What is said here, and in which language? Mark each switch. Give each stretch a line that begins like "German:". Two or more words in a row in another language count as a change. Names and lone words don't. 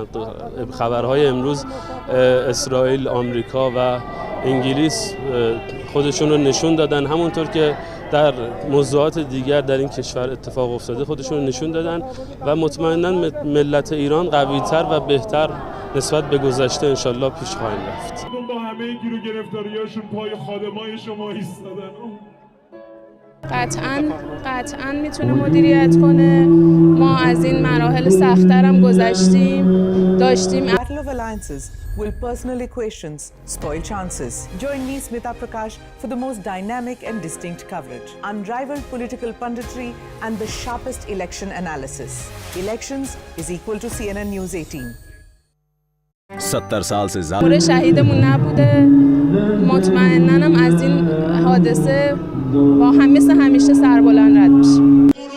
Persian: خبرهای امروز اسرائیل، آمریکا و انگلیس خودشون رو نشون دادن، همونطور که در موضوعات دیگر در این کشور اتفاق افتاده خودشون رو نشون دادن و مطمئنا ملت ایران قوی‌تر و بهتر نسبت به گذشته انشالله پیش خواهیم رفت. با همه گیر و گرفتاریاشون پای خادمای شما ایستادن. قطعاً میتونه مدیریت کنه. ما از این مراحل سخت‌تر هم داشتیم.
English: Battle of alliances will personal equations spoil chances. Join me, Smita Prakash, for the most dynamic and distinct coverage, unrivaled political punditry, and the sharpest election analysis. Elections is equal to CNN News 18.
Hindi: 70 साल से
Persian: عمر شهیدمون نبوده مطمئناً هم از این حادثه با هم مثل همیشه سربلند رد میشیم.